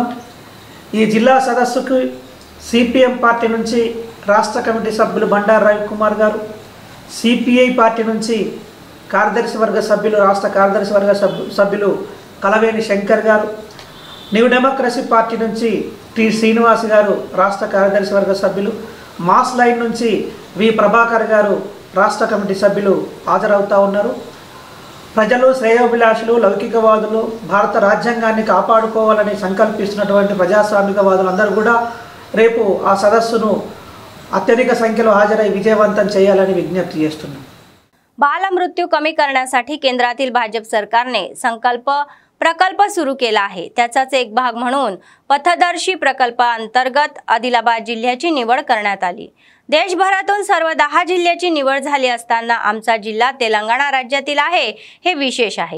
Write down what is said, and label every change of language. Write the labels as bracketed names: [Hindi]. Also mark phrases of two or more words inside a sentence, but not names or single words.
[Telugu] ఈ జిల్లా సదస్సుకు CPM పార్టీ నుంచి రాష్ట్ర కమిటీ సభ్యులు బండారు రవికుమార్ గారు, CPI పార్టీ నుంచి కార్యదర్శి వర్గ సభ్యులు రాష్ట్ర కార్యదర్శి వర్గ సభ్యులు కలవేణి శంకర్ గారు, న్యూ డెమోక్రసీ పార్టీ నుంచి T శ్రీనివాస్ గారు రాష్ట్ర కార్యదర్శి వర్గ సభ్యులు, మాస్ లైన్ నుంచి V ప్రభాకర్ గారు రాష్ట్ర కమిటీ సభ్యులు హాజరవుతూ ఉన్నారు। ప్రజలు శ్రేయోభిలాషులు లౌకికవాదులు భారత రాజ్యాంగాన్ని కాపాడుకోవాలని సంకల్పిస్తున్నటువంటి ప్రజాస్వామికవాదులు అందరూ కూడా రేపు ఆ సదస్సును అత్యధిక సంఖ్యలో హాజరై విజయవంతం చేయాలని విజ్ఞప్తి చేస్తున్నాం। [Marathi] बालमृत्यू कमी करण्यासाठी केंद्रातील भाजप सरकारने प्रकल्प सुरू केला आहे। त्याचाच एक भाग म्हणून पथदर्शी प्रकल्पाअंतर्गत आदिलाबाद जिल्ह्याची निवड करण्यात आली। देशभरातून सर्व 10 जिल्ह्याची निवड झाली असताना आमचा जिल्हा तेलंगणा राज्यातील आहे हे विशेष आहे।